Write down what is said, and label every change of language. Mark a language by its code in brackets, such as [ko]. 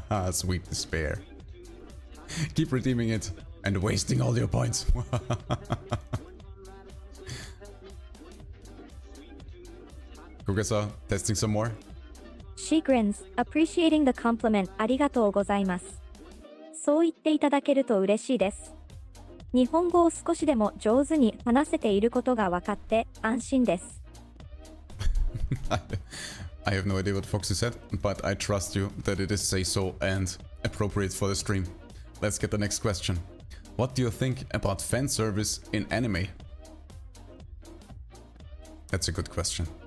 [en] Sweet despair. Keep redeeming it and wasting all your points. Kugasa, testing some more. She grins, appreciating the compliment. [ja] Arigatou gozaimasu. そう言っていただけると嬉しいです。日本語を少しでも上手に話せていることが分かって安心です。 [en] I have no idea what Foxy said, but I trust you that it is say-so and appropriate for the stream. Let's get the next question. What do you think about fan service in anime? That's a good question.